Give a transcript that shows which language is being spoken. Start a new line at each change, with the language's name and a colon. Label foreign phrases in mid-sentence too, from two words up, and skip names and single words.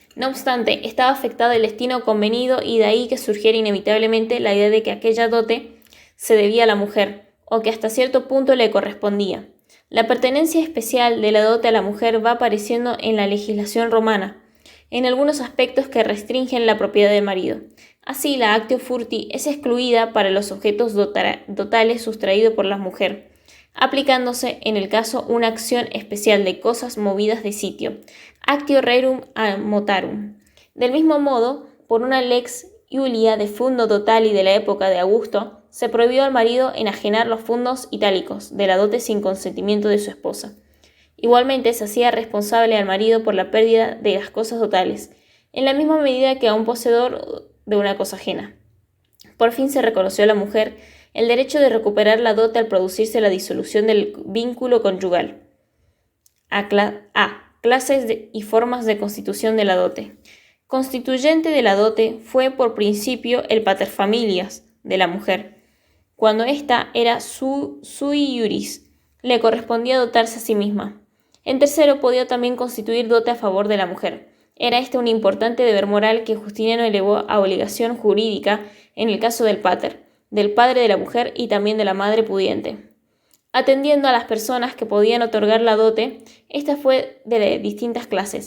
Spanish: No obstante, estaba afectado el destino convenido y de ahí que surgiera inevitablemente la idea de que aquella dote se debía a la mujer, o que hasta cierto punto le correspondía. La pertenencia especial de la dote a la mujer va apareciendo en la legislación romana, en algunos aspectos que restringen la propiedad del marido. Así, la
Latin: actio furti
Spanish: es excluida para los objetos dotales sustraídos por la mujer, aplicándose en el caso una acción especial de cosas movidas de sitio,
Latin: actio rerum a motarum.
Spanish: Del mismo modo, por una
Latin: lex Iulia de fundo dotali
Spanish: de la época de Augusto, se prohibió al marido enajenar los fundos itálicos de la dote sin consentimiento de su esposa. Igualmente se hacía responsable al marido por la pérdida de las cosas dotales, en la misma medida que a un poseedor de una cosa ajena. Por fin se reconoció a la mujer el derecho de recuperar la dote al producirse la disolución del vínculo conyugal. Clases y formas de constitución de la dote. Constituyente de la dote fue por principio el paterfamilias de la mujer. Cuando ésta era
Latin: sui iuris,
Spanish: le correspondía dotarse a sí misma. En tercero, podía también constituir dote a favor de la mujer. Era este un importante deber moral que Justiniano elevó a obligación jurídica en el caso del pater, del padre de la mujer y también de la madre pudiente. Atendiendo a las personas que podían otorgar la dote, esta fue de distintas clases.